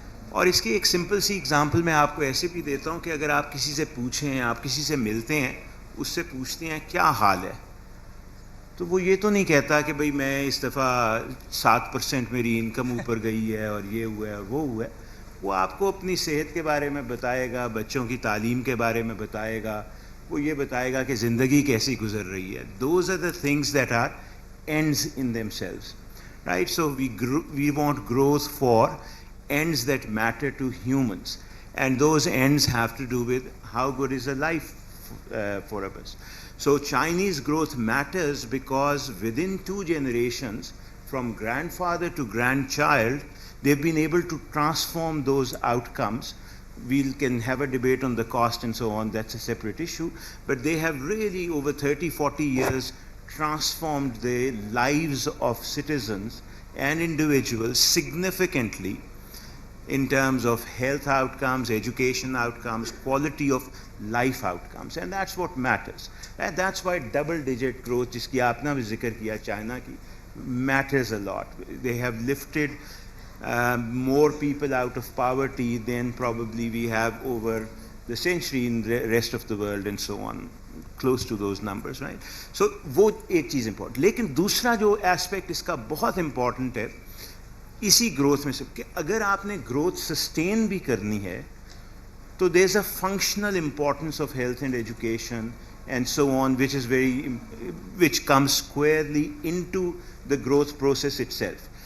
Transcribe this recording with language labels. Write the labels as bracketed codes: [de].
[ur] اور اس کی ایک سمپل سی اگزامپل میں آپ کو ایسے بھی دیتا ہوں کہ اگر آپ کسی سے پوچھیں, آپ کسی سے ملتے ہیں, اس سے پوچھتے ہیں کیا حال ہے, تو وہ یہ تو نہیں کہتا کہ بھئی میں اس دفعہ 7% میری انکم اوپر گئی ہے اور یہ ہوا ہے اور وہ ہوا ہے. وہ آپ کو اپنی صحت کے بارے میں بتائے گا, بچوں کی تعلیم کے بارے میں بتائے گا, وہ یہ بتائے گا کہ زندگی کیسی گزر رہی ہے. [en] Those are the things that are ends in themselves, right? So we want growth for ends that matter to humans, and those ends have to do with how good is a life for us. So Chinese growth matters because within 2 generations, from grandfather to grandchild, they've been able to transform those outcomes. We can have a debate on the cost and so on, that's a separate issue, but they have really over 30-40 years transformed the lives of citizens and individuals significantly in terms of health outcomes, education outcomes, quality of life outcomes, and that's what matters. And that's why double-digit growth, [ur] jiski aapna bhi zikr kiya China ki, [en] matters a lot. They have lifted more people out of poverty than probably we have over the century in the rest of the world and so on. Close to those numbers, right? [ur] So وہ ایک چیز important. لیکن دوسرا جو aspect اس کا بہت important ہے اسی گروتھ میں سے کہ اگر آپ نے گروتھ سسٹین بھی کرنی ہے تو [en] There is a functional importance of health and education and so on which comes squarely into the growth process itself.